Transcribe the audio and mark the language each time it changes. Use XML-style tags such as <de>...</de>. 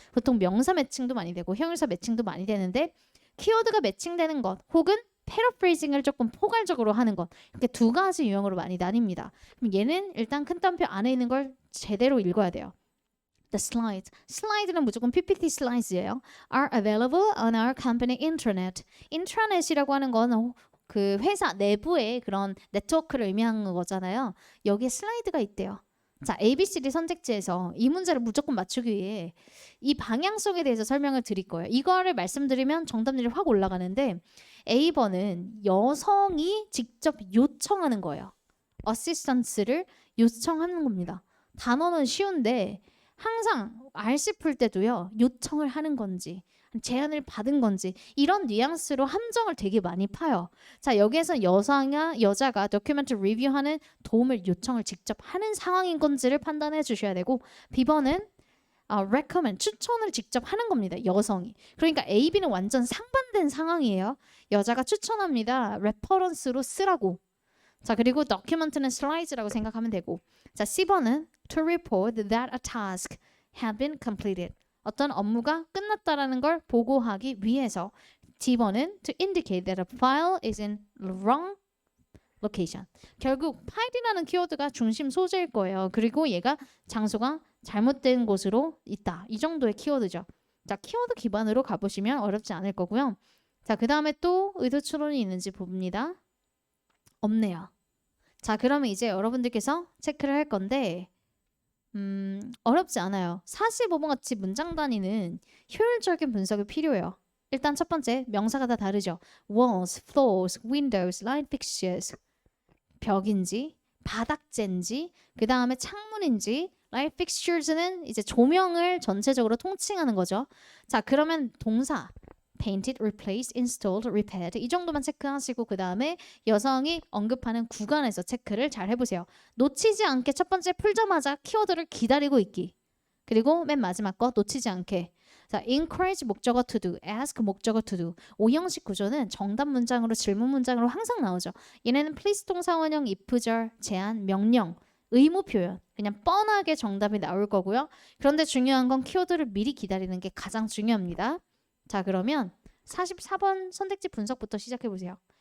<ko>보통 명사 매칭도 많이 되고 형용사 매칭도 많이 되는데 키워드가 매칭되는 것 혹은 패러프레이징을 조금 포괄적으로 하는 것 이렇게 두 가지 유형으로 많이 나뉩니다. 그럼 얘는 일단 큰 따옴표 안에 있는 걸 제대로 읽어야 돼요.</ko> <en>The slides.</en> <ko>슬라이드는 무조건 PPT 슬라이드예요.</ko> <en>Are available on our company intranet.</en> <ko>인트라넷이라고 하는 건 그 회사 내부의 그런 네트워크를 의미하는 거잖아요. 여기에 슬라이드가 있대요. 자, ABCD 선택지에서 이 문제를 무조건 맞추기 위해 이 방향성에 대해서 설명을 드릴 거예요. 이거를 말씀드리면 정답률이 확 올라가는데 A번은 여성이 직접 요청하는 거예요. 어시스턴스를 요청하는 겁니다. 단어는 쉬운데 항상 RC 풀 때도요. 요청을 하는 건지 제안을 받은 건지 이런 뉘앙스로 함정을 되게 많이 파요. 자, 여기에서 여자가 도큐멘트 리뷰하는 도움을 요청을 직접 하는 상황인 건지를 판단해 주셔야 되고 B번은 recommend, 추천을 직접 하는 겁니다. 여성이. 그러니까 A, B는 완전 상반된 상황이에요. 여자가 추천합니다. 레퍼런스로 쓰라고. 자, 그리고 document는 슬라이드라고 생각하면 되고 자, C번은</ko> <en>to report that a task had been completed.</en> <ko>어떤 업무가 끝났다라는 걸 보고하기 위해서 D번은</ko> <en>to indicate that a file is in wrong location.</en> <ko>결국 파일이라는 키워드가 중심 소재일 거예요. 그리고 얘가 장소가 잘못된 곳으로 있다. 이 정도의 키워드죠. 자, 키워드 기반으로 가보시면 어렵지 않을 거고요. 자, 그 다음에 또 의도 추론이 있는지 봅니다. 없네요. 자, 그러면 이제 여러분들께서 체크를 할 건데 어렵지 않아요. 45번 같이 문장 단위는 효율적인 분석이 필요해요. 일단 첫 번째, 명사가 다 다르죠.</ko> <en>walls, floors, windows, light fixtures.</en> <ko>벽인지, 바닥재인지, 그 다음에 창문인지, light fixtures는 이제 조명을 전체적으로 통칭하는 거죠. 자, 그러면 동사</ko> <en>painted, replaced, installed, repaired</en> <ko>이 정도만 체크하시고 그 다음에 여성이 언급하는 구간에서 체크를 잘 해보세요. 놓치지 않게 첫 번째 풀자마자 키워드를 기다리고 있기. 그리고 맨 마지막 거 놓치지 않게. 자, encourage 목적어 to do, ask 목적어 to do. 5형식 구조는 정답 문장으로 질문 문장으로 항상 나오죠. 얘네는 please 동사원형, if절, 제안, 명령, 의무 표현. 그냥 뻔하게 정답이 나올 거고요. 그런데 중요한 건 키워드를 미리 기다리는 게 가장 중요합니다. 자, 그러면 44번 선택지 분석부터 시작해 보세요.</ko>